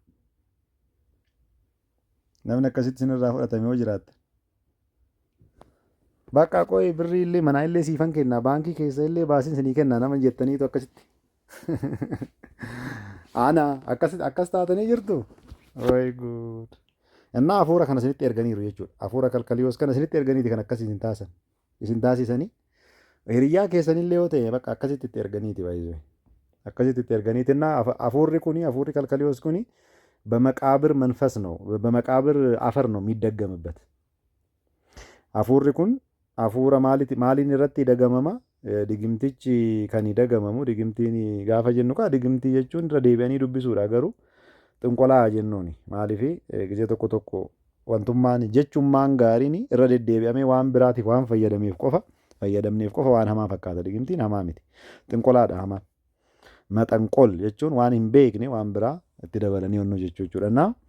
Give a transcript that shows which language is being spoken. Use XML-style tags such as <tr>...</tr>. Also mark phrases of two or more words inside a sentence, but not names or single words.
<om>namni akkasitti isinirraa fudhatame yoo jiraattan bakka qo'ee birrii illee manaa illee siifan kennaa baankii keessa illee baasiin isinii kennaa nama jettaniitu akkasitti Ana akkas taatanii jirtu.</om> <en>Way good.</en> <om>Innaa hafuura kana isinitti erganiiru jechuudha. Hafuura kalkaliyoos kana isinitti erganiiti kan akkasii isin taasan. Isin taasisanii hiriyyaa keessanillee yoo ta'e bakka akkasitti itti erganiiti baay'ee. Akkasitti itti erganiiti. Innaa hafuurri kalkaliyoos kuni</om> <am>በመቃብር መንፈስ ነው በመቃብር አፈር ነው የሚደገምበት።</am> <om>hafuurri kun hafuura maaliin irratti dagamama? Digimtichi kan dagamamu digimtiin gaafa jennu digimtii jechuun irra deebi'anii dubbisuudha garuu xinqolaa jennuuni maaliif gisee tokko wantummaan jechummaan gaariin irra deddeebi'amee waan biraatiif waan fayyadamneef qofa waan hamaa fakkaata digimtiin hamaa miti xinqolaadha hamaan maxanqol jechuun waan hin beekne waan biraa itti dabalanii onnoo jechuudha.</om>